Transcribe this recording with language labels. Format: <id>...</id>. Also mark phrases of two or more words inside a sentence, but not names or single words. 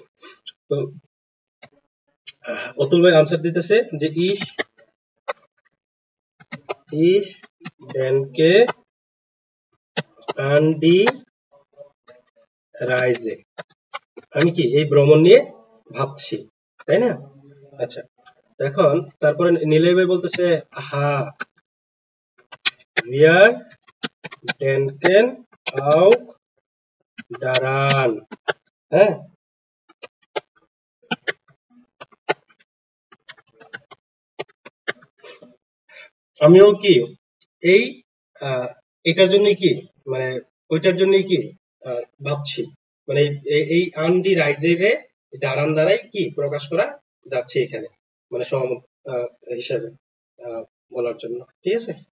<bn>তো অতুল ভাই আনসার দিতেছে যে</bn> <de>Ich ich denke an die Reise,</de> <bn>আমি কি এই ভ্রমণ নিয়ে ভাবছি, তাই না? আচ্ছা, এখন তারপরে নীলয় ভাই বলতেছে হা</bn> <de>wir denken auch daran,</de> <bn>হ্যাঁ, আমিও কি এই এটার জন্য কি মানে ওইটার জন্য কি ভাবছি, মানে এই আন্ডি রাইজেরে দাঁড়ান দ্বারাই কি প্রকাশ করা যাচ্ছে এখানে, মানে সহমত হিসাবে বলার জন্য। ঠিক আছে,</bn>